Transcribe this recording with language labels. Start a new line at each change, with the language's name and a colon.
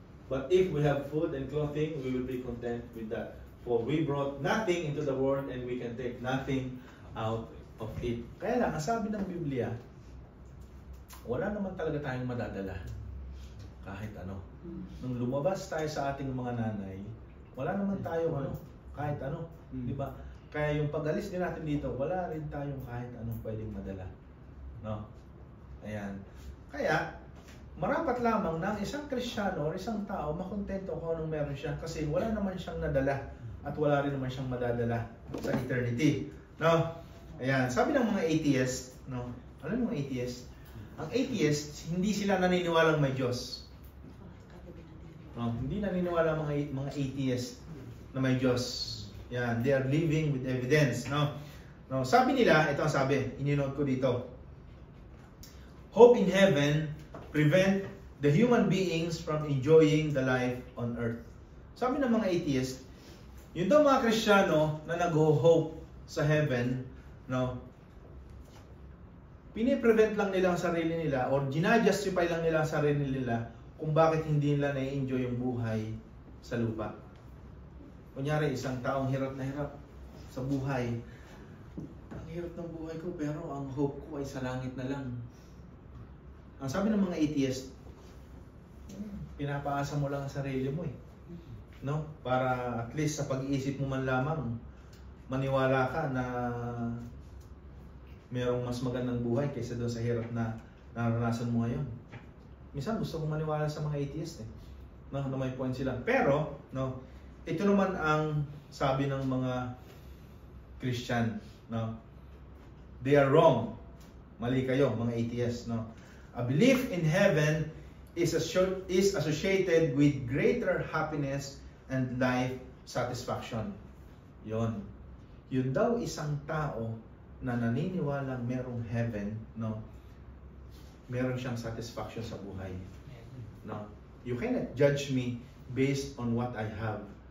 English: But if we have food and clothing, we will be content with that. For we brought nothing into the world and we can take nothing out of it.
Filipino: Kaya lang, ang sabi ng Biblia, wala naman talaga tayong madadala. Kahit ano. Nung lumabas tayo sa ating mga nanay, wala naman tayo kahit ano. Di ba? Kaya yung pag-alis din natin dito, wala rin tayong kahit anong pwedeng madala. No? Ayan. Kaya, marapat lamang na isang Kristiyano o isang tao makontento kung anong meron siya kasi wala naman siyang nadala at wala rin naman siyang madadala sa eternity. No? Ayan. Sabi ng mga atheists, no? Ano yung mga atheists? Ang atheists, hindi sila naniniwalang may Diyos. No? Hindi naniniwala mga atheists na may Diyos.
English: Yan, they are living with evidence, no?
Filipino: No, sabi nila, ito ang sabi, ininote ko dito.
English: Hope in heaven prevent the human beings from enjoying the life on earth.
Filipino: Sabi ng mga atheists, yun daw mga Kristiyano na nag-hope sa heaven, no? Piniprevent lang nila ang sarili nila or ginajustify lang nila ang sarili nila kung bakit hindi nila na-enjoy yung buhay sa lupa. Kunyari, isang taong hirap na hirap sa buhay. Ang hirap ng buhay ko pero ang hope ko ay sa langit na lang. Ang sabi ng mga atheists, pinapaasa mo lang ang sarili mo eh. No? Para at least sa pag-iisip mo man lamang, maniwala ka na merong mas magandang buhay kaysa doon sa hirap na naranasan mo ngayon. Minsan gusto kong maniwala sa mga atheists eh. No, na may point sila. Pero, no, ito naman ang sabi ng mga Christian, no?
English: They are wrong.
Filipino: Mali kayo, mga atheists, no?
English: A belief in heaven is associated with greater happiness and life satisfaction.
Filipino: Yun. Yun daw isang tao na naniniwalang merong heaven, no? Meron siyang satisfaction sa buhay. No?
English: You cannot judge me based on what I have.